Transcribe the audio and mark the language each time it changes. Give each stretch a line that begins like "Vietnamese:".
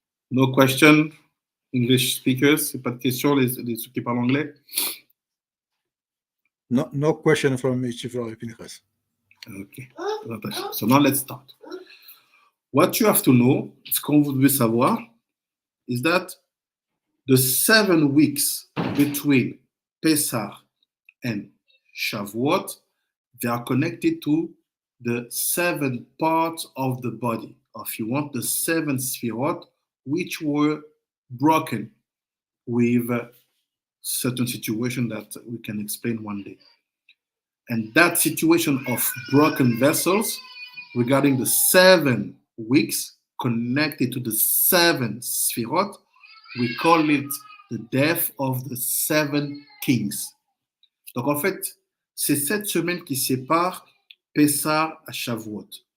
English: No question, English speakers,
French: c'est pas de question, les ceux qui parlent anglais?
English: No question from me, Chief Rabbi Pinchas. Okay. So now let's start. What you have to know,
French: ce qu'on vous devez savoir,
English: is that the 7 weeks between Pesach and Shavuot, they are connected to the 7 parts of the body. Or if you want, the 7 Sefirot, which were broken with a certain situation that we can explain one day. And that situation of broken vessels regarding the 7 weeks connected to the 7 Sefirot, we call it the death of the 7 kings.
French: Donc en fait, c'est cette semaine qui sépare Pessah à Shavuot.